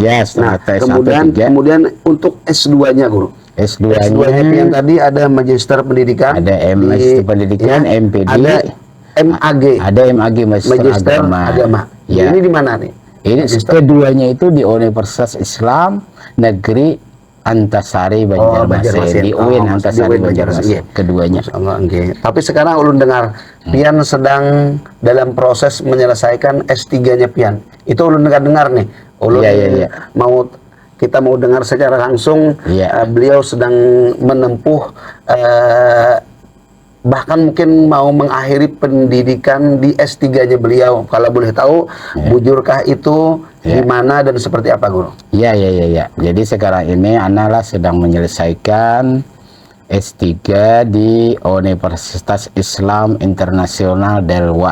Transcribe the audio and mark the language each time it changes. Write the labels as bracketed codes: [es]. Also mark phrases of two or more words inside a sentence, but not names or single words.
[id] Ya, strata S1. Kemudian untuk S2-nya guru. S2-nya yang tadi ada Magister Pendidikan. Ada Magister Pendidikan, MPD. Ada MAG. Ada MAG Magister Agama. Ya. Ini di mana nih? Ini keduanya itu di Universitas Islam Negeri Antasari Banjarmasin. Di UIN Antasari Banjarmasin. Keduanya. Tapi sekarang ulun dengar Pian sedang dalam proses menyelesaikan S3-nya Pian. Itu ulun dengar nih. Ulun kita mau dengar secara langsung. Beliau sedang menempuh bahkan mungkin mau mengakhiri pendidikan di S3-nya beliau. Kalau boleh tahu, bujurkah itu di mana dan seperti apa, Guru? Iya. Jadi sekarang ini Ana sedang menyelesaikan S3 di Universitas Islam Internasional Darul